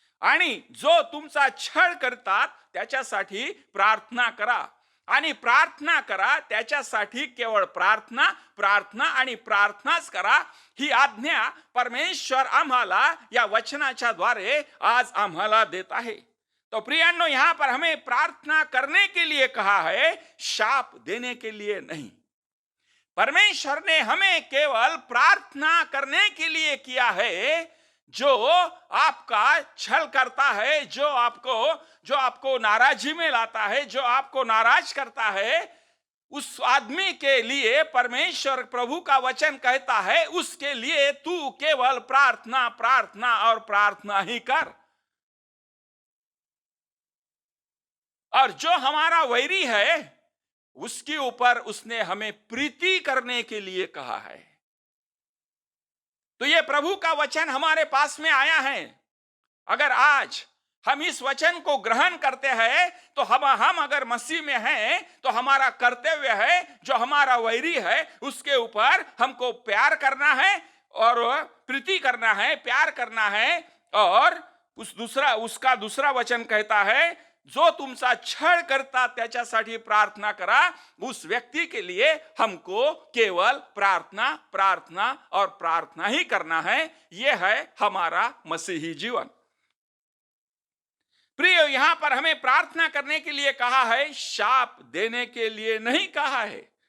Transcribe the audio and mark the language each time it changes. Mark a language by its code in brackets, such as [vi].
[mr] आणि जो तुमचा छळ करतात त्याच्यासाठी प्रार्थना करा. आणि प्रार्थना करा त्याच्यासाठी केवळ प्रार्थना, प्रार्थना आणि प्रार्थनाच करा. ही आज्ञा परमेश्वर आम्हाला या वचनाच्या द्वारे आज आम्हाला देत आहे. तो प्रियांनो, [hi] यहाँ पर हमें प्रार्थना करने के लिए कहा है, शाप देने के लिए नहीं. परमेश्वर ने हमें केवल प्रार्थना करने के लिए किया है. जो आपका छल करता है, जो आपको नाराजी में लाता है, जो आपको नाराज करता है, उस आदमी के लिए परमेश्वर प्रभु का वचन कहता है, उसके लिए तू केवल प्रार्थना, प्रार्थना और प्रार्थना ही कर. और जो हमारा वैरी है उसके ऊपर उसने हमें प्रीति करने के लिए कहा है. तो ये प्रभु का वचन हमारे पास में आया है. अगर आज हम इस वचन को ग्रहण करते हैं तो हम अगर मसीह में हैं तो हमारा कर्तव्य है, जो हमारा वैरी है उसके ऊपर हमको प्यार करना है और प्रीति करना है, प्यार करना है. और उसका दूसरा वचन कहता है, [mr] जो तुमचा छळ करता त्याच्यासाठी प्रार्थना करा. [hi] उस व्यक्ति के लिए हमको केवल प्रार्थना, प्रार्थना और प्रार्थना ही करना है. यह है हमारा मसीही जीवन. प्रिय, यहां पर हमें प्रार्थना करने के लिए कहा है, शाप देने के लिए नहीं कहा है.